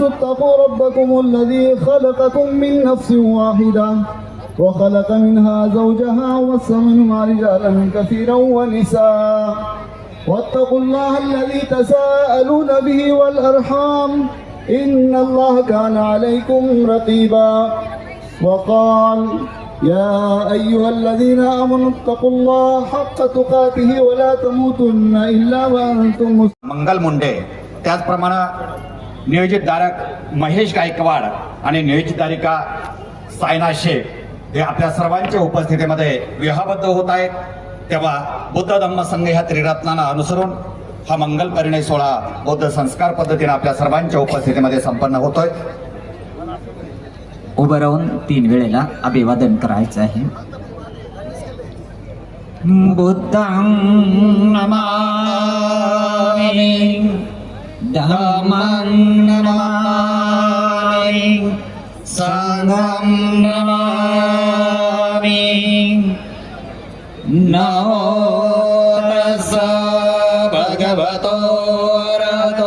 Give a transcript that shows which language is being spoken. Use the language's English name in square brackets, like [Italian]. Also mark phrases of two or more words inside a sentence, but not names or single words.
[Arabic] اتقوا ربكم الذي خلقكم من نفس واحدة وخلق منها زوجها وبث منهما رجالا كثيرا ونساء واتقوا الله الذي تساءلون به والأرحام إن الله كان عليكم رقيبا وقال يا أيها الذين آمنوا اتقوا الله حق تقاته ولا تموتن إلا وأنتم مسلمون। [Marathi] मंगल मुंडे, त्याचप्रमाणे नियोजितधारक महेश गायकवाड आणि नियोजितधारिका सायना शेख हे आपल्या सर्वांच्या उपस्थितीमध्ये विवाहबद्ध होत आहेत। तेव्हा बुद्ध धम्म संघ ह्या त्रिरत्नांना अनुसरून हा मंगल परिणय सोहळा बौद्ध संस्कार पद्धतीने आपल्या सर्वांच्या उपस्थितीमध्ये संपन्न होतोय। उभं राहून 3 वेळेला अभिवादन करायचं आहे। [Pali] बुद्धं नमामि धम्मं नमामि संघं नमामि नमो तस्स भगवतो अरहतो